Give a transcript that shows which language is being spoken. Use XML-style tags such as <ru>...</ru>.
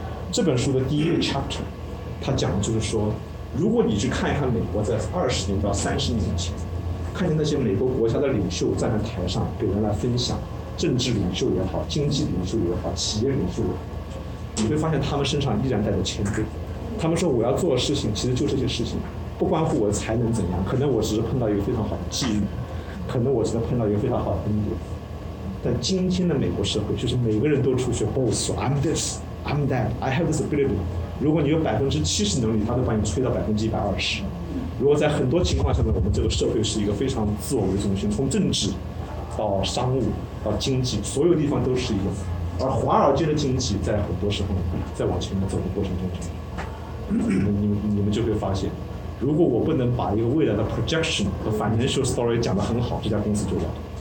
<zh>这本书的第一个 chapter， 它讲的就是说，如果你去看一看美国在20年到30年前，看见那些美国国家的领袖站在台上给人来分享，政治领袖也好，经济领袖也好，企业领袖也好。你会发现他们身上依然带着谦卑，他们说我要做的事情其实就这些事情，不关乎我的才能怎样，可能我只是碰到一个非常好的机遇，可能我只能碰到一个非常好的恩典。但今天的美国社会就是每个人都出去</zh> <en>boss， I'm this， I'm that， I have this ability。</en> <zh>如果你有70%能力，他都把你吹到120%。如果在很多情况下面，我们这个社会是一个非常自我为中心，从政治到商务到经济，所有地方都是一个，而华尔街的经济在很多时候在往前面走的过程中，你们就会发现，如果我不能把一个未来的 projection 和 financial story 讲得很好，这家公司就完了。</zh>